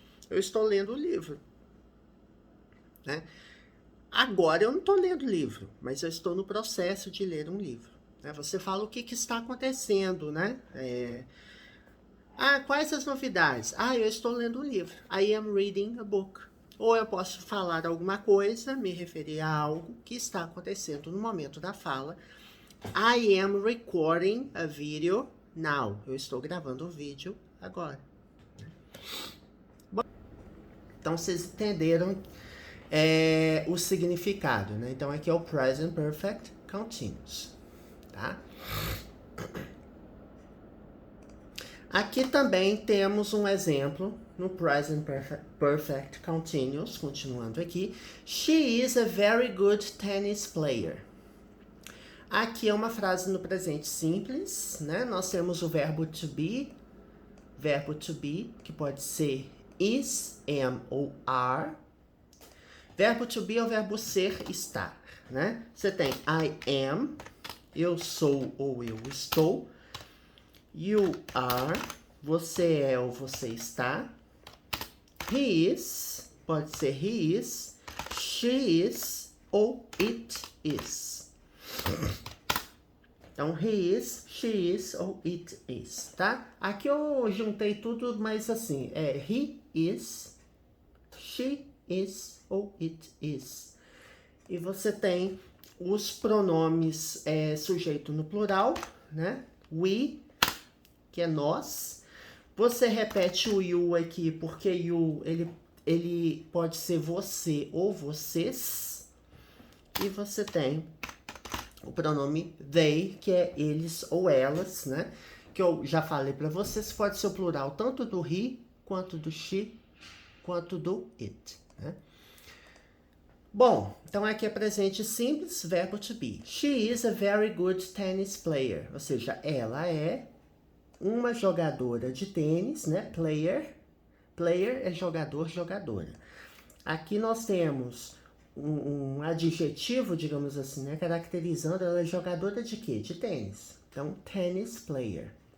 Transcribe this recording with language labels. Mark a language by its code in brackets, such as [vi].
[pt] Eu estou lendo o livro, né? Agora eu não estou lendo livro, mas eu estou no processo de ler um livro. Né? Você fala o que está acontecendo, né? Quais as novidades? Eu estou lendo um livro. [en] I am reading a book. [pt] Ou eu posso falar alguma coisa, me referir a algo que está acontecendo no momento da fala. [en] I am recording a video now. [pt] Eu estou gravando o vídeo agora. Bom, então vocês entenderam o significado, né? Então aqui é o Present Perfect Continuous, tá? Aqui também temos um exemplo no Present Perfect Continuous, continuando aqui. [en] She is a very good tennis player. [pt] Aqui é uma frase no presente simples, né? Nós temos o verbo to be, que pode ser is, am ou are. Verbo to be é o verbo ser, estar, né? Você tem I am, eu sou ou eu estou. You are, você é ou você está. [en] He is, [pt] pode ser [en] he is, she is ou it is. Então, he is, she is ou it is, tá? [pt] Aqui eu juntei tudo, mas assim, [en] he is, she is [pt] ou it is. E você tem os pronomes sujeito no plural, né? We, que é nós. Você repete o you aqui, porque you, ele pode ser você ou vocês. E você tem o pronome they, que é eles ou elas, né? Que eu já falei para vocês, pode ser o plural tanto do he, quanto do she, quanto do it, né? Bom, então aqui é presente simples, verbo to be. [en] She is a very good tennis player. [pt] Ou seja, ela é uma jogadora de tênis, né? Player. Player é jogador, jogadora. Aqui nós temos um adjetivo, digamos assim, né? Caracterizando ela é jogadora de quê? De tênis. Então, tennis player.